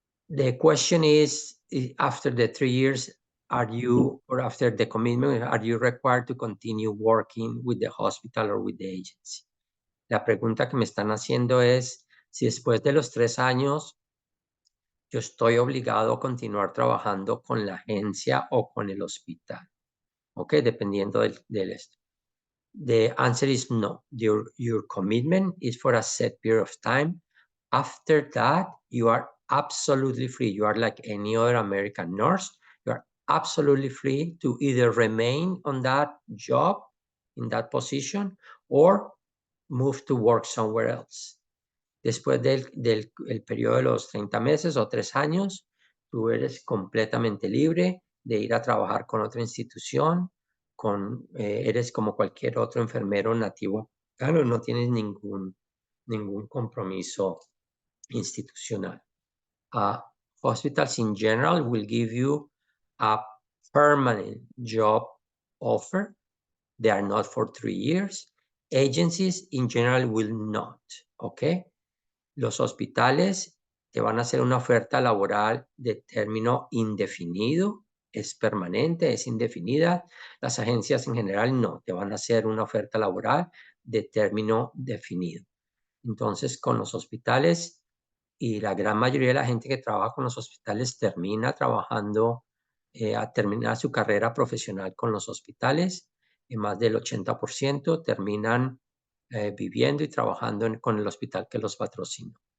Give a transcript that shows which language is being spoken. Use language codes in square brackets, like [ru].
[en] The question is, after the 3 years, are you, or after the commitment, are you required to continue working with the hospital or with the agency? [es] La pregunta que me están haciendo es si después de los 3 años yo estoy obligado a continuar trabajando con la agencia o con el hospital. Ok, dependiendo del esto. [en] The answer is no. Your commitment is for a set period of time. After that, you are absolutely free. You are like any other American nurse. You are absolutely free to either remain on that job, in that position, or move to work somewhere else. [es] Después del periodo de los 30 meses o 3 años, tú eres completamente libre de ir a trabajar con otra institución, eres como cualquier otro enfermero nativo. Claro, no tienes ningún compromiso institucional. [en] Hospitals in general will give you a permanent job offer. They are not for 3 years. Agencies in general will not, okay? [es] Los hospitales te van a hacer una oferta laboral de término indefinido, es permanente, es indefinida. Las agencias en general no, te van a hacer una oferta laboral de término definido. Entonces, con los hospitales, y la gran mayoría de la gente que trabaja con los hospitales termina trabajando, a terminar su carrera profesional con los hospitales, más del 80% terminan viviendo y trabajando con el hospital que los patrocina.